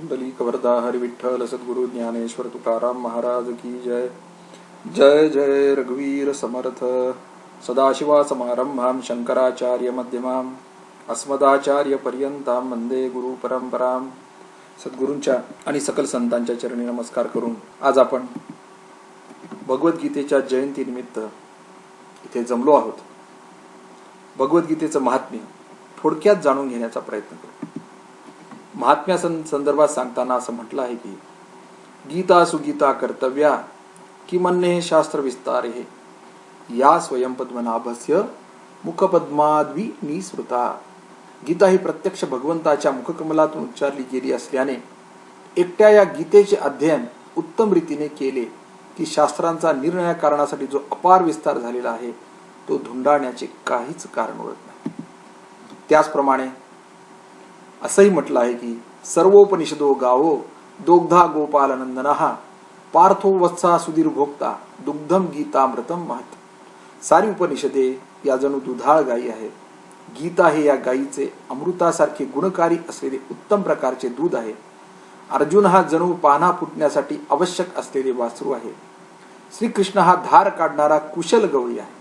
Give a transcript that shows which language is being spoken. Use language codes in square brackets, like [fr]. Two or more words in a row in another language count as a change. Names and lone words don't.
[mr] पुंडलिक वरदा हरि विठ्ठल सद्गुरु ज्ञानेश्वर तुकाराम महाराज की जय. जय जय रघुवीर समर्थ. [sa] सदाशिवा समारंभां शंकराचार्य मध्यमां अस्मदाचार्य पर्यंतां वंदे गुरु परंपरां. [mr] सद्गुरूंच्या आणि सकल संतांच्या चरणी नमस्कार करून आज आपण भगवद्गीतेच्या जयंतीनिमित्त इथे जमलो आहोत. भगवद्गीतेचं महात्म्य थोडक्यात जाणून घेण्याचा प्रयत्न करू. महात्म्या संदर्भात सांगताना असं म्हटलं आहे की [sa] गीता सुगीता कर्तव्या किमन्ये शास्त्र विस्तारे या स्वयंपद्मनाभस्य मुखपद्माद्वी निसृता. [mr] गीता ही प्रत्यक्ष भगवंताच्या मुखकमलातून उच्चारली गेली असल्याने एकट्या या गीतेचे अध्ययन उत्तम रीतीने केले की शास्त्रांचा निर्णय कारणासाठी जो अपार विस्तार झालेला आहे तो धुंडाळण्याचे काहीच कारण उरत नाही. त्याचप्रमाणे असंही म्हटलं आहे की [sa] सर्वोपनिषदो गावो दोग्धा गोपालनंदनहा पार्थो वत्सा सुधीर भोक्ता दुग्धम गीतामृतम महत. [mr] सारी उपनिषदे या जणू दुधाळ गायी आहेत. गीता हे या गायीचे अमृतासारखे गुणकारी असलेले उत्तम प्रकारचे दूध आहे. अर्जुन हा जणू पान्हा फुटण्यासाठी आवश्यक असलेले वासरू आहे. श्रीकृष्ण हा धार काढणारा कुशल गवळी आहे.